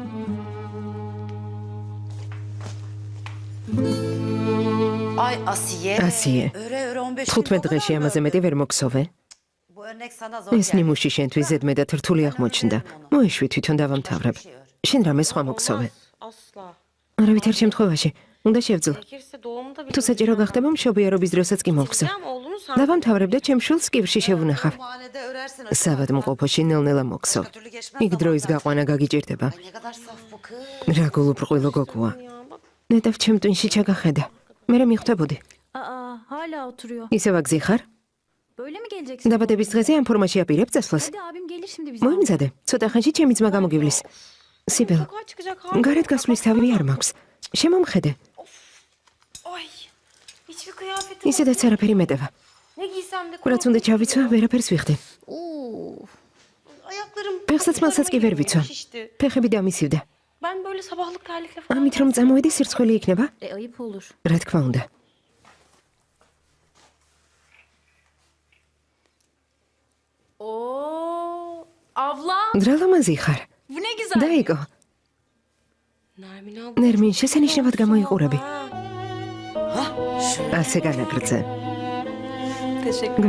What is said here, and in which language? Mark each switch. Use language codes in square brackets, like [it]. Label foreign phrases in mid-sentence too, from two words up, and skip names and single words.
[tr] Ay Asiye. Asiye. [ka] 15 დღეში ამაზე მეტი ვერ მოგსოვე? ეს ნიმუში შენთვის ზედმეტად რთული აღმოჩნდა. მოეშვი თვითონ დავამთავრებ. შენ რამე სხვა მოგსოვე? [tr] Asla. [ka] არავითარ შემთხვევაში უნდა შევძლო. [tr] Gerekirse doğumda bile... [ka] თუ საჭირო გახდება მშობიარობის დროსაც კი მოგსო. [tr] Gideceğim, oğlunu sen... [ka] დავამთავრებ და ჩემ შვილს კივრში შევუნახავ. საბადმყოფოში ნელ-ნელა მოგსო. იქ დროის გაყვანა გაგიჭირდება. [tr] Ne kadar saf bu kız. [ka] რა გულუბრყვილო გოგოა. ნეტავ ჩემ ტვინში ჩაგახედა. მე მიხვდებოდი. [tr] Aa, hala oturuyor. [ka] ისე ვაგზიხარ? [tr] Böyle mi geleceksin? [ka] დაბადების დღეზე ამ ფორმაში აპირებ წასვლას. [tr] Hadi abim gelir şimdi bize. [ka] მოიმზადე. ცოტა ხანში ჩემი ძმა გამოგივლის. სიბელ, [tr] Sokağa çıkacak hali. [ka] გარეთ გასვლის თავი არ მაქვს. შემომხედე. [tr] Ay. Hiçbir kıyafetim [ka] ისედაც არაფერი მეტევა. [tr] Ne giysem de... [ka] რაც უნდა ჩავიცვა, ვერაფერს ვიხდი. [tr] Ayaklarım... [ka] ფეხსაც მალსაც კი ვერ ვიცვა. [tr] Şişti. [ka] ფეხები დამისივდა. [tr] Ben böyle sabahlık terlikle falan... [ka] ამით რომ წამოვედი სირცხველი იქნება? [tr] Ayıp olur. [ka] რა თქმა უნდა. [tr] Oo, abla. [ka] დრალამაზი ხარ. [tr] Bu ne güzel. [ka] დაიგო. [tr] Nermin abla... [ka] ნერმინ, შესანიშნავად გამოიყურები. Ha? ასე განაგრძე. [tr] Teşekkür.